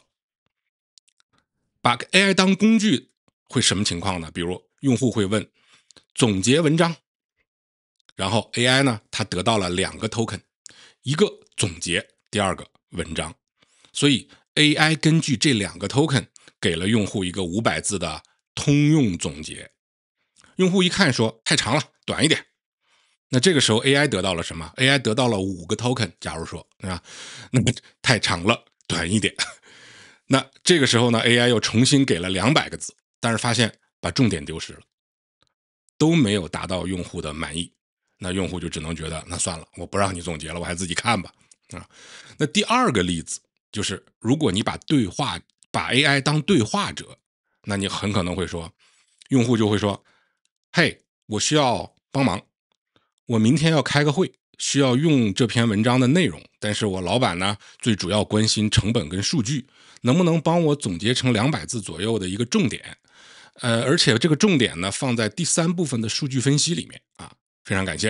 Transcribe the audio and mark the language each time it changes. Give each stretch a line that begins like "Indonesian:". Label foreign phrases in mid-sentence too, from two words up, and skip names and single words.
Chinese: 把 AI 當工具會什麼情況呢？比如用戶會問總結文章，然後 AI 呢，它得到了2個 token， 一個總結，第二個文章。所以 AI 根據這2個 token 給了用戶一個500字的通用總結。用戶一看說太長了，短一點。那這個時候 AI 得到了什麼？ AI 得到了5個 token， 假如說，對吧？那麼太長了，短一點。那這個時候呢 AI 又重新給了200個字，但是發現把重點丟失了，都沒有達到用戶的滿意。那用戶就只能覺得那算了，我不讓你总結了，我還自己看吧。那第2個例子就是如果你把 AI 當对話者，那你很可能会说，用戶就會說，嘿，我需要幫忙，我明天要開個會，需要用這篇文章的內容，但是我老闆呢最主要關心成本跟數據，能不能幫我總結成200字左右的一個重點？而且這個重點呢放在第3部分的數據分析裡面啊，非常感謝。